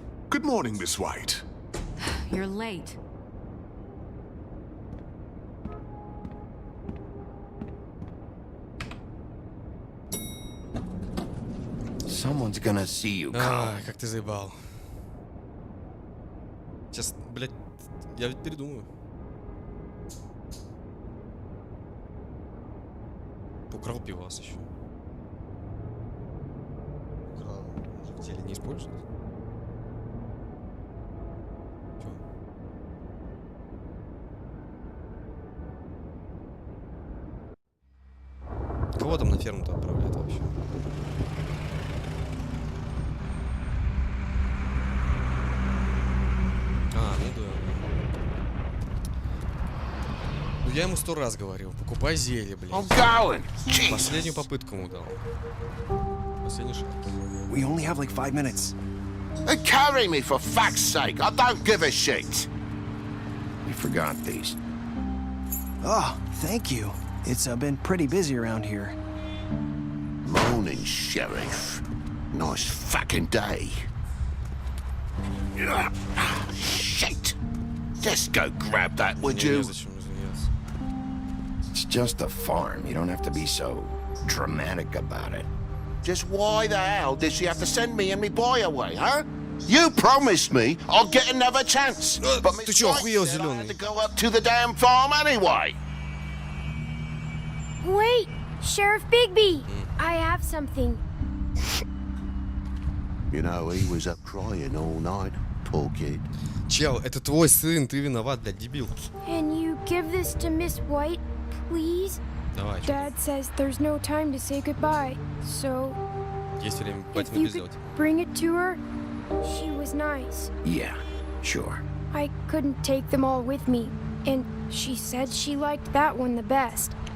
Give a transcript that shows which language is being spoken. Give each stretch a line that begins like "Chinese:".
English: Good morning, Miss White. You're late. Someone's gonna see you come.
Russian: Ай, как ты заебал. Сейчас, блядь, я ведь передумаю. Украл пивас еще. Украл. Уже в теле не используют? Чё? Кого там на ферму-то отправляют вообще? А, ну да. Ну я ему 100 раз говорил, покупай зелье, блядь. Последнюю попытку ему дал. Последний шаг.
English: We only have like 5 minutes. Carry me, for fuck's sake. I don't give a shit. We forgot these. Oh, thank you. It's been pretty busy around here. Morning, Sheriff. Nice fucking day. Shit. Just go grab that, would you? It's just a farm. You don't have to be so dramatic about it. Just why the hell did she have to send me and me boy away, huh? You promised me I'll get another chance. But Miss White said I had to go up to the damn farm anyway. Wait, Sheriff Bigby, I have something. You know, he was up crying all night, poor kid.
Russian: Чел, это твой сын, ты виноват, блядь, дебил.
English: Can you give this to Miss White, please?
Russian: Давай.
English: Dad says there's no time to say goodbye, so
Russian: Есть время
English: if
Russian: пойти
English: you
Russian: на
English: could bring it to her, she was nice. Yeah, sure. I couldn't take them all with me, and she said she liked that one the best.